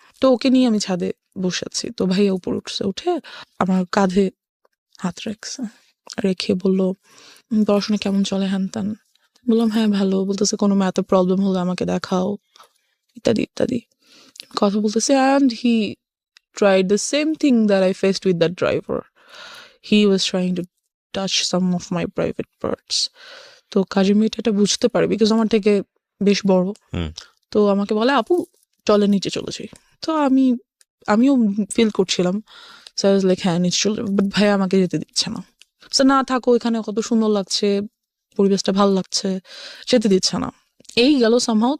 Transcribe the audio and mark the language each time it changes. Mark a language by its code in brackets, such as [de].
[bn] তো ওকে নিয়ে আমি ছাদে বসে আছি। তো ভাইয়া উপর উঠছে, উঠে আমার কাঁধে হাত রেখে বলল, পড়াশোনা কেমন চলে, হ্যান ত্যান। বললাম হ্যাঁ ভালো। বলতেছে কোনো ম্যাথে প্রবলেম হলে আমাকে দেখাও, ইত্যাদি ইত্যাদি কথা বলতেছে। And he [en] tried the same thing that I faced with that driver. He was trying to touch some of my private parts. [bn] তো কাজের মেয়েটা এটা বুঝতে পারে, বিকজ আমার থেকে বেশ বড়। তো আমাকে বলে, আপু চলে নিচে চলে যাই। তো আমিও ফিল করছিলাম, লাইক হ্যাঁ নিচে চলে, বাট ভাই আমাকে যেতে দিচ্ছে না। না থাকো, এখানে কত সুন্দর লাগছে, পরিবেশটা ভালো লাগছে, যেতে দিচ্ছে না। এই গেল সামহাও।